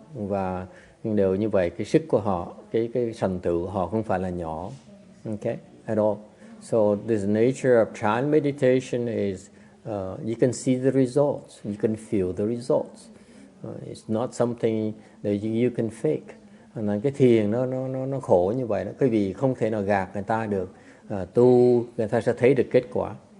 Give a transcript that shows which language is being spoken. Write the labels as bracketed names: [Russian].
[Vietnamese] Và đều như vậy, cái sức của họ, cái thành tựu họ không phải là nhỏ, okay, at all. [English] So this nature of Chan meditation is you can see the results, you can feel the results. It's not something that you can fake. [Vietnamese] Nên cái thiền nó khổ như vậy đó, cái vì không thể nào gạt người ta được. Tu người ta sẽ thấy được kết quả.